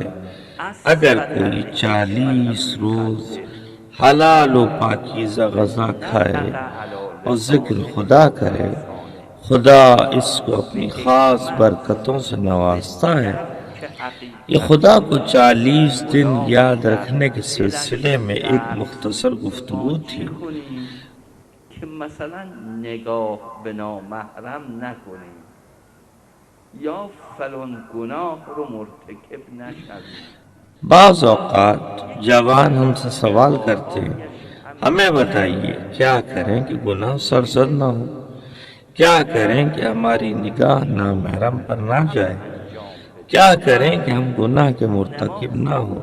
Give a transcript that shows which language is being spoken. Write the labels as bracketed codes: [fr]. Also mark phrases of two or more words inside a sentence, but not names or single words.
[ur] اگر کوئی 40 روز حلال و پاکیزہ غذا کھائے اور ذکر خدا کرے، خدا اس کو اپنی خاص برکتوں سے نوازتا ہے۔ یہ خدا کو 40 دن یاد رکھنے کے سلسلے میں ایک مختصر گفتگو تھی۔ [fa] که مثلا نگاه به نامحرم نکنیم یا فلان گناه رو مرتکب نشویم۔ [ur] بعض اوقات جوان ہم سے سوال کرتے ہیں، ہمیں بتائیے کیا کریں کہ گناہ سرزد نہ ہو، کیا کریں کہ ہماری نگاہ نامحرم پر نہ جائے، کیا کریں کہ ہم گناہ کے مرتکب نہ ہوں۔